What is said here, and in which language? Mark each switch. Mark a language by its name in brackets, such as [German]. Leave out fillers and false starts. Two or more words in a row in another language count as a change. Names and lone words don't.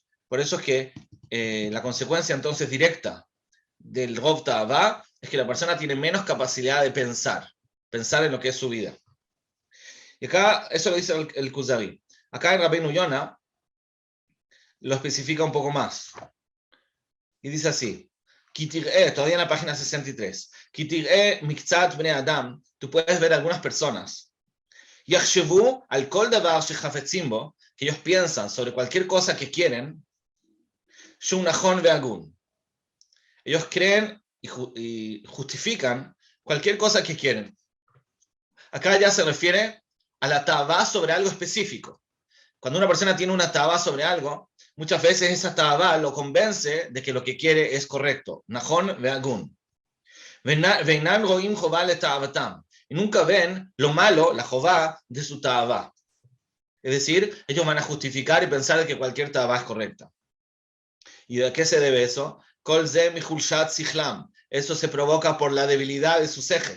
[Spanish] Por eso es que la consecuencia entonces directa del Rov Ta'avá es que la persona tiene menos capacidad de pensar en lo que es su vida. Y acá, eso lo dice el Kuzari. Acá el Rabbeinu Yonah lo especifica un poco más. Y dice así, todavía en la página 63, [Hebrew] מקצת בני אדם, [Spanish] tú puedes ver algunas personas, [Hebrew] יחשבו על כל דבר שחפצים בו, [Spanish] que ellos piensan sobre cualquier cosa que quieren, [Hebrew] שו נכון והגון. [Spanish] Ellos creen y justifican cualquier cosa que quieren. Acá ya se refiere a la tabá sobre algo específico. Cuando una persona tiene una tabá sobre algo, muchas veces esa tabá lo convence de que lo que quiere es correcto. [Hebrew] נכון והגון. ואינם רואים חובה לתאוותם. [Spanish] Y nunca ven lo malo, la jová, de su tabá. Es decir, ellos van a justificar y pensar que cualquier tabá es correcta. ¿Y de qué se debe eso? [Hebrew] כל זה מחולשת שכלם. [Spanish] Eso se provoca por la debilidad de su sehel.